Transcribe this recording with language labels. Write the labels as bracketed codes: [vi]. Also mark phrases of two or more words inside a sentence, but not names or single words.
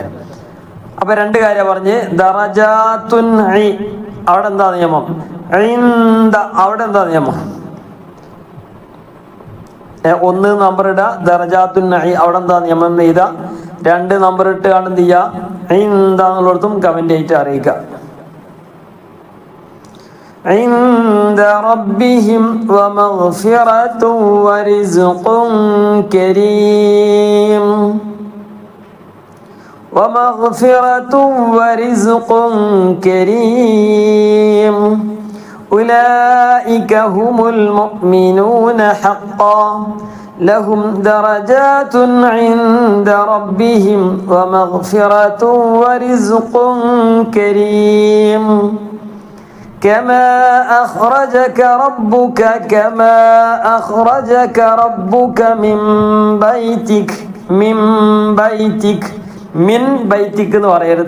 [ml] അപ്പോൾ രണ്ട് കാര്യം പറഞ്ഞ് ദറജാത്തുൻ അവിടെ എന്താ നിയമം? അവിടെ എന്താ നിയമം? 1 നമ്പർ ഇടുക, ദറജാത്തുൻ അവിടെ എന്താ നിയമം എഴുതുക. 2 നമ്പർ ഇട്ട് കാണും എന്ത് ചെയ്യുക? എന്താന്നുള്ളിടത്തും കമന്റ് ആയിട്ട് അറിയിക്കുക. [ar] عند ربهم ومغفرة ورزق كريم ومغفرة ورزق كريم أولئك هم المؤمنون حقا لهم درجات عند ربهم ومغفرة ورزق كريم كما أخرجك ربك من بيتك [ml] എന്ന് പറയരുത്.